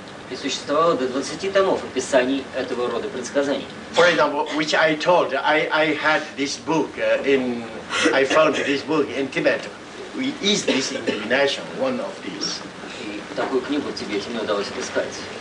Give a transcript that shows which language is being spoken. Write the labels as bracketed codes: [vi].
[ru] И существовало до 20 томов описаний этого рода предсказаний. [en] For example, which I told, I had this book I found this book in Tibet. Is this divination one of these? [ru] И такую книгу в Тибете мне удалось отыскать.